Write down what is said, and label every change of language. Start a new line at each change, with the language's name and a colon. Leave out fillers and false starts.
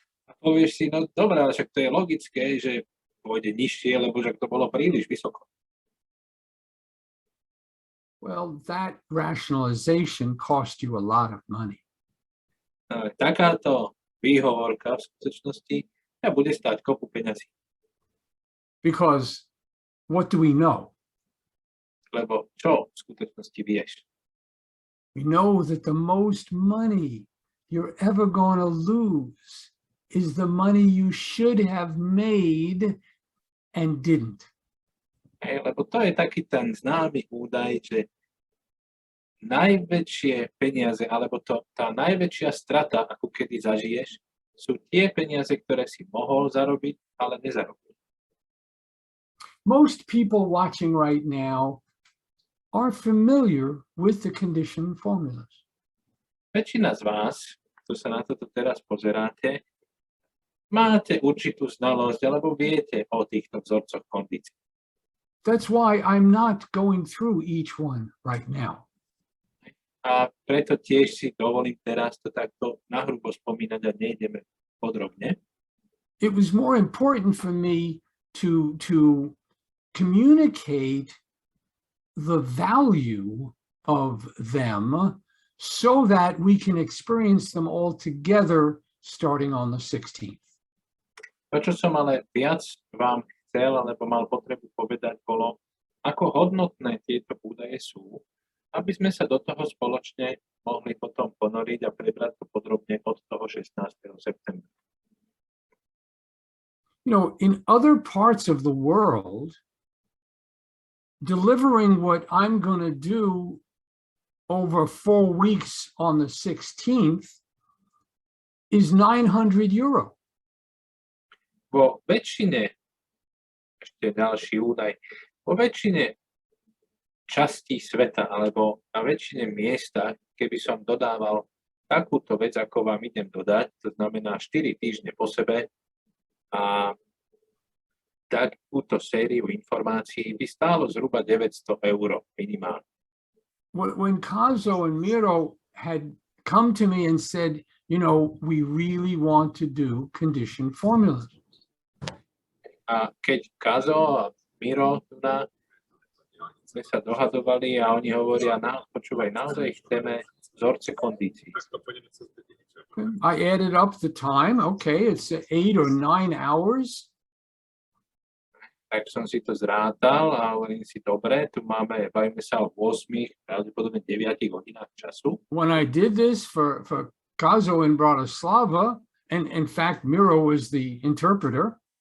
Slovak: A povieš si, no dobré, ale však to je logické, že pôjde nižšie, lebo však to bolo príliš vysoko.
English: Well, that rationalization cost you a lot of money.
Slovak: Takáto výhovorka v skutočnosti bude stáť kopu peňazí.
English: Because what do we know?
Slovak: Lebo čo v skutočnosti vieš?
English: We know that the most money you're ever going to lose is the money you should have made and didn't.
Slovak: Lebo to je taký ten známy údaj, že najväčšie peniaze, alebo tá najväčšia strata, ako kedy zažiješ, sú tie peniaze, ktoré si mohol zarobiť, ale nezarobil.
English: Most people watching right now are familiar with the condition formulas.
Slovak: Väčšina z vás, kto sa na toto teraz pozeráte, máte určitú znalosť, alebo viete o týchto vzorcoch kondícií.
English: That's why I'm not going through each one right now.
Slovak: A preto tiež si dovolím teraz to takto nahrubo spomínať a nejdeme podrobne.
English: It was more important for me to communicate the value of them so that we can experience them all together starting on the 16th.
Slovak: To, čo som ale viac vám chcel, alebo mal potrebu povedať, bolo, ako hodnotné tieto údaje sú, aby sme sa do toho spoločne mohli potom ponoriť a prebrať to podrobne od toho 16. septembra.
English: You know, in other parts of the world, delivering what I'm going to do over 4 weeks on the 16th is €900.
Slovak: Vo väčšine, ešte ďalší údaj, vo väčšine častí sveta, alebo na väčšine miesta, keby som dodával takúto vec, ako vám idem dodať, to znamená 4 týždne po sebe, a takúto sériu informácií by stálo zhruba €900 minimálne.
English: When Kazo and Miro had come to me and said, you know, we really want to do condition formulas.
Slovak: A keď Kazo a Miro sme sa dohadovali a oni hovoria, počúvaj, naozaj chceme vzorce kondícií.
English: I added up the time. Okay, it's 8 or 9 hours.
Slovak: Tak som si to zrátal a hovorím si, dobre, tu máme, bavíme sa o 8, pravdepodobne 9 hodinách času.
English: When I did this for Kazo in Bratislava, and in fact, Miro was the interpreter.